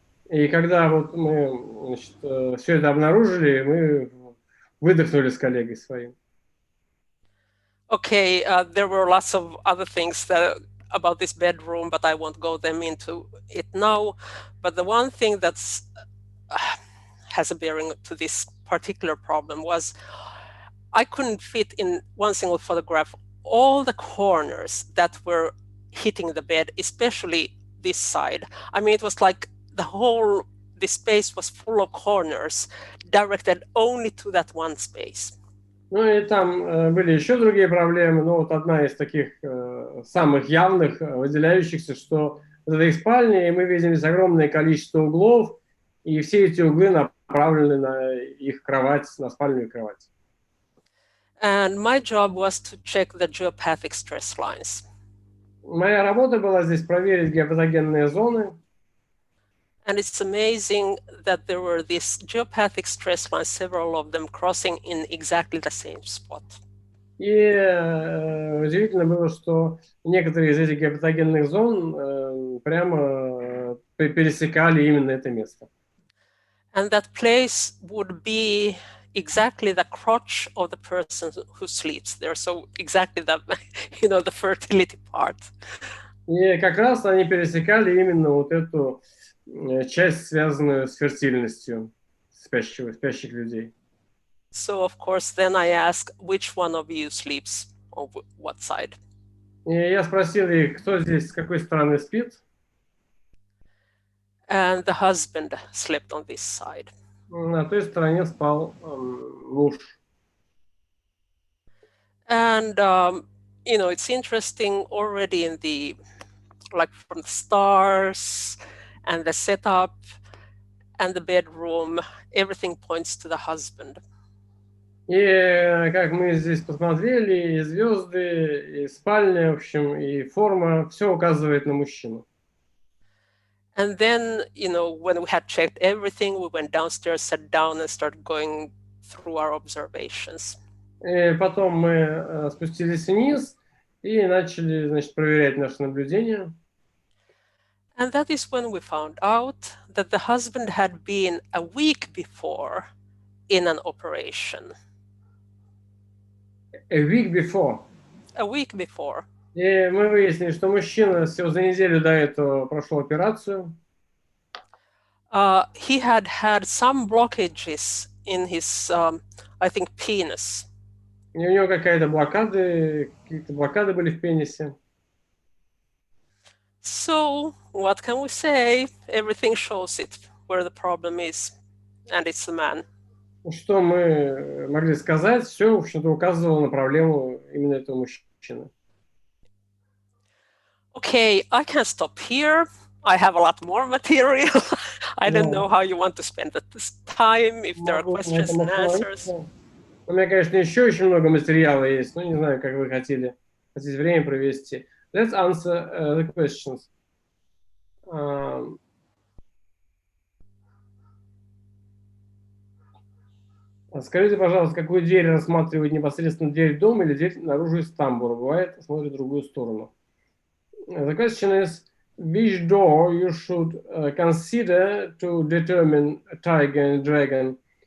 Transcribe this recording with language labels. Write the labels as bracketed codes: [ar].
[ru] И когда вот мы, значит, все это обнаружили, мы выдохнули с коллегой своим. [en] Okay, there were lots of other things about this bedroom, but I won't go them into it now. But the one thing that's has a bearing to this particular problem was I couldn't fit in one single photograph all the corners that were hitting the bed, especially this side. I mean, it was like this space was full of corners directed only to that one space. [ru] Ну и там были еще другие проблемы, но вот одна из таких самых явных, выделяющихся, что в этой спальне мы видим здесь огромное количество углов, и все эти углы направлены на их кровать, на спальную кровать. [en] And my job was to check the geopathic stress lines. [ru] Моя работа была здесь проверить геопатогенные зоны. [en] And it's amazing that there were these geopathic stress lines, several of them crossing in exactly the same spot. [ru] И удивительно было, что некоторые из этих геопатогенных зон прямо пересекали именно это место. [en] And that place would be exactly the crotch of the person who sleeps there. So exactly the, you know, the fertility part. [ru] И как раз они пересекали именно вот эту часть, связанную с фертильностью спящих людей. [en] So of course, then I ask, which one of you sleeps on what side? [ru] И я спросил их, кто здесь с какой стороны спит. [en] And the husband slept on this side. [ru] На той стороне спал муж. [en] And you know, it's interesting already in the, like from the stars and the setup and the bedroom, everything points to the husband. [ru] И как мы здесь посмотрели, и звезды, и спальня, в общем, и форма, все указывает на мужчину. [en] And then, you know, when we had checked everything, we went downstairs, sat down, and started going through our observations. [ru] И потом мы спустились вниз и начали, значит, проверять наши наблюдения. [en] And that is when we found out that the husband had been a week before in an operation. A week before. A week before. [ru] И мы выяснили, что мужчина всего за неделю до этого прошел операцию. [en] He had some blockages in his, I think, penis. [ru] И у него какие-то блокады были в пенисе. [en] So, what can we say? Everything shows it, where the problem is, and it's the man. [ru] Что мы могли сказать? Все, в общем-то, указывало на проблему именно этого мужчины. [en] Okay, I can stop here. I have a lot more material. I don't know how you want to spend this time, if there are questions and answers. [ru] У меня, конечно, еще очень много материала есть, но не знаю, как вы хотите время провести. [en] Let's answer the questions. [ru] Скажите, пожалуйста, какую дверь рассматривает непосредственно дверь в дом или дверь наружу из тамбура? Бывает, смотрит в другую сторону. [en] The question is, which door you should consider to determine a tiger and dragon.